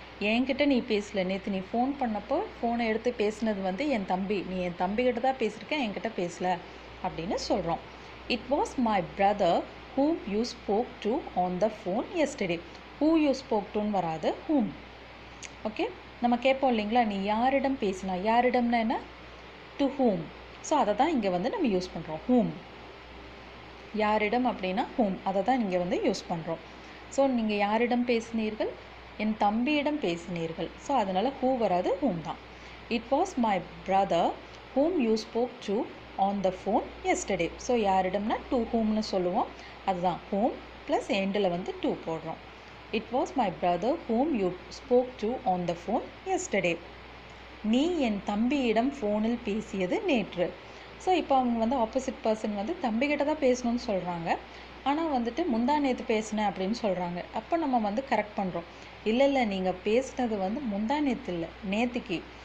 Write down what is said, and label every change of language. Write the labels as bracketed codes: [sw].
[ta] என்கிட்ட நீ பேசல, நேற்று நீ ஃபோன் பண்ணப்போ ஃபோனை எடுத்து பேசினது வந்து என் தம்பி, நீ என் தம்பிக்கிட்ட தான் பேசியிருக்கேன், என்கிட்ட பேசல அப்படின்னு சொல்கிறோம். [en] It was my brother whom you spoke to on the phone yesterday. who you spoke toன்னு [ta] வராது, [en] whom. [ta] ஓகே, நம்ம கேட்போம் இல்லைங்களா, நீ யாரிடம் பேசினா, யாரிடம்னா என்ன, டு whom. ஸோ அதை தான் இங்கே வந்து நம்ம யூஸ் பண்ணுறோம், whom. யாரிடம் அப்படின்னா whom, அதை தான் இங்கே வந்து யூஸ் பண்ணுறோம். ஸோ நீங்கள் யாரிடம் பேசினீர்கள், என் தம்பியிடம் பேசினீர்கள். ஸோ அதனால் who வராது, whom தான். [en] It was my brother whom you spoke to on the phone yesterday. [ta] So யாரிடம்னா to whomனு சொல்லுவோம். அதுதான் whom ப்ளஸ் எண்டில் வந்து to போடுறோம். [en] It was my brother whom you spoke to on the phone yesterday. [ta] நீ என் தம்பியிடம் ஃபோனில் பேசியது நேற்று. ஸோ இப்போ அவங்க வந்து ஆப்போசிட் பர்சன் வந்து தம்பிக்கிட்ட தான் பேசணும்னு சொல்கிறாங்க, ஆனால் வந்துட்டு முந்தா நேற்று பேசினேன் அப்படின்னு சொல்கிறாங்க. அப்போ நம்ம வந்து கரெக்ட் பண்ணுறோம். இல்லை நீங்கள் பேசினது வந்து முந்தா நேற்று இல்லை, நேற்றுக்கு.